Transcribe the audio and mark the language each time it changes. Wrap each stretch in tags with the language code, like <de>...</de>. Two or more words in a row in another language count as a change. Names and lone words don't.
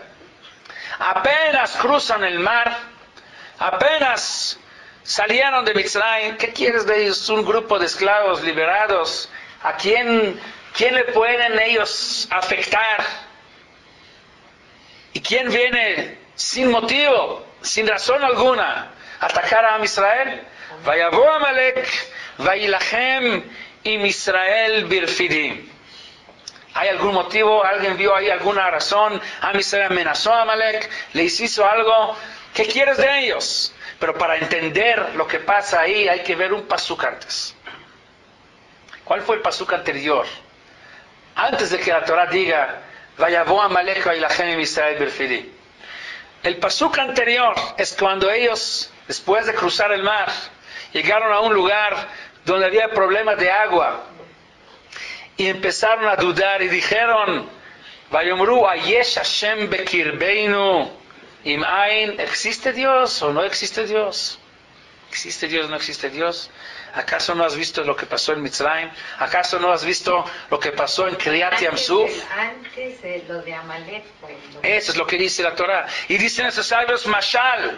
<es>Apenas cruzan el mar, apenas salieron de Mitzrayim. ¿Qué quieres de ellos? Un grupo de esclavos liberados. ¿A quién le pueden ellos afectar? ¿Y quién viene sin motivo, sin razón alguna, a atacar a</es> <he>עם ישראל? ויבא עמלק וילחם עם ישראל ברפידים.</he> <es>¿Hay algún motivo? ¿Alguien vio ahí alguna razón?</es> <he>עם ישראל</he> <es>amenazó a Amalek, le hizo algo. ¿Qué quieres de ellos? Pero para entender lo que pasa ahí hay que ver un pasuk antes. ¿Cuál fue el pasuk anterior? Antes de que la Torah diga</es> <he>ויבא עמלק וילחם עם ישראל ברפידים.</he> <es>El pasuk anterior es cuando ellos, después de cruzar el mar, llegaron a un lugar donde había problemas de agua y empezaron a dudar y dijeron:</es> <he>ויאמרו היש ה' בקרבנו אם אין.</he> <es>¿Existe Dios o no existe Dios? ¿Existe Dios o no existe Dios? ¿Acaso no has visto lo que pasó en Mitzrayim? ¿Acaso no has visto lo que pasó en</es> <he>קריעת ים סוף?</he> <es>Antes de lo de Amalek. Eso es lo que dice la Torah. Y dicen esos sabios, Mashal.</es>